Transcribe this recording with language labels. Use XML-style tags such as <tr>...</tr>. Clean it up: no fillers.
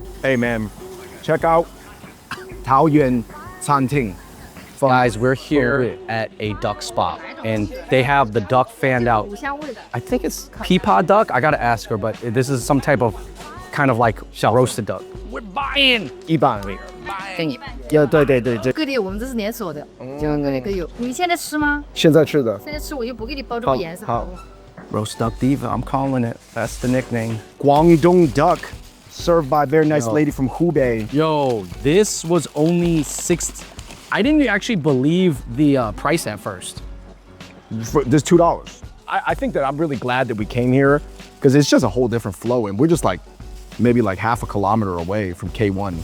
<en>Hey man, check out Taoyuan Canting. Guys, we're here at a duck spot, and they have the duck fanned out. I think it's peapod duck. I gotta ask her, but this is some type of kind of like roasted duck. We're buying. 100</en> <zh>给你。对对对，各地我们这是连锁的，各有。你现在吃吗？现在吃的。现在吃我就不给你包这个颜色。好。</zh> <en>Roast duck diva, I'm calling it. That's the nickname. Guangdong duck, served by a very nice lady from Hubei. Yo, this was only I didn't actually believe the price at first. This $2. I think that I'm really glad that we came here because it's just a whole different flow, and we're just like maybe like half a kilometer away from K1.</en>